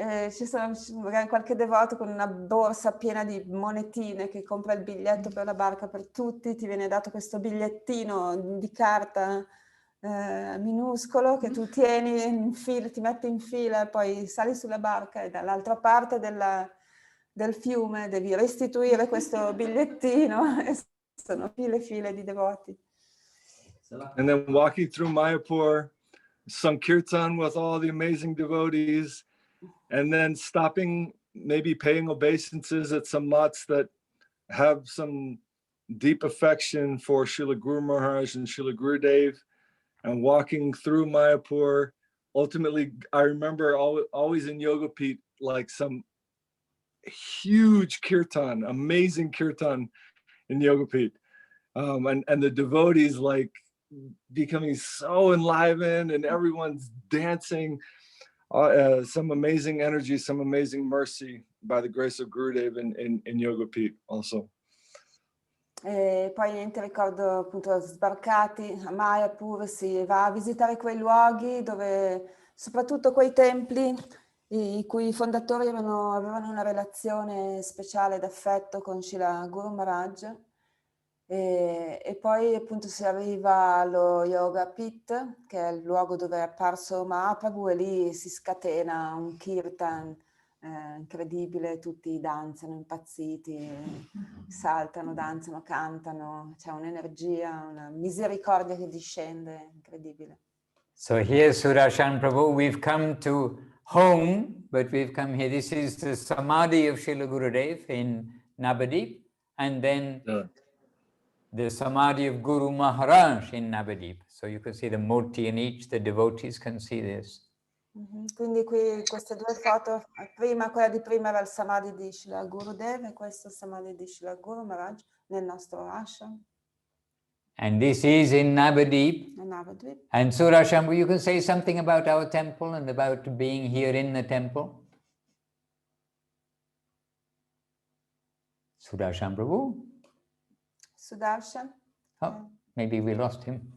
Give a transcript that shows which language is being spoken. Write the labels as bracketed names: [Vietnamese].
[Italian] Ci sono magari qualche devoto con una borsa piena di monetine che compra il biglietto per la barca per tutti, ti viene dato questo bigliettino di carta minuscolo che tu tieni in fila, ti metti in fila e poi sali sulla barca e dall'altra parte del fiume devi restituire questo bigliettino e sono file di devoti. [English] And then walking through Mayapur, Sankirtan with all the amazing devotees, and then stopping, maybe paying obeisances at some mats that have some deep affection for Srila Guru Maharaj and Srila Gurudev, and walking through Mayapur. Ultimately, I remember always in Yogapith, like some huge kirtan, amazing kirtan in Yogapith. And the devotees like becoming so enlivened and everyone's dancing. Some amazing energy, some amazing mercy by the grace of Gurudev in Yogapith also. [Italian] E poi niente, ricordo appunto sbarcati a Mayapur, si va a visitare quei luoghi dove, soprattutto quei templi i cui fondatori avevano una relazione speciale d'affetto con Srila Guru Maharaj, e poi appunto si arriva allo Yoga Pit, che è il luogo dove è apparso Mahapraphu, e lì si scatena un kirtan incredibile, tutti danzano impazziti, saltano, danzano, cantano, c'è un'energia, una misericordia che discende, incredibile. [English] So here, Sudarshan Prabhu, we've come to home, but we've come here. This is the Samadhi of Srila Gurudev in Navadwip, and then the Samadhi of Guru Maharaj in Navadwip. So you can see the murti in each, the devotees can see this. [Italian] Quindi qui queste due foto, quella di prima era il Samadhi di Srila Gurudev e questo è il Samadhi di Srila Guru Maharaj nel nostro ashram. [English] And this is in Navadwip. Navadwip. And Surashambhu, you can say something about our temple and about being here in the temple? Sudarshan Prabhu? Sudarshan? Oh, maybe we lost him.